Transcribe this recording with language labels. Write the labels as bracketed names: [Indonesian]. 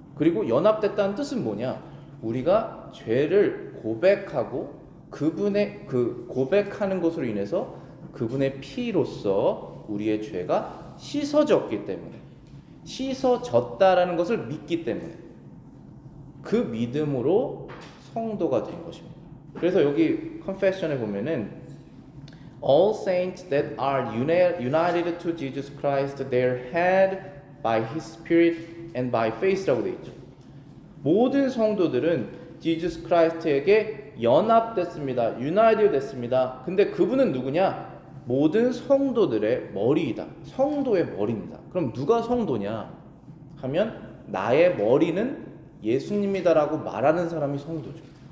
[Korean] 그리고 연합됐다는 뜻은 뭐냐? 우리가 죄를 고백하고 그분의 그 고백하는 것으로 인해서 그분의 피로써 우리의 죄가 씻어졌기 때문에, 씻어졌다라는 것을 믿기 때문에 그 믿음으로 성도가 된 것입니다. 그래서 여기 confession에 보면은 [English] All saints that are united to Jesus Christ, their head by His Spirit and by faith라고 [Korean] 되어 있죠. 모든 성도들은 Jesus Christ에게 연합됐습니다. united 됐습니다. 근데 그분은 누구냐? 모든 성도들의 머리이다. 성도의 머리입니다. 그럼 누가 성도냐? 하면 나의 머리는 예수님이다라고 말하는 사람이 성도죠.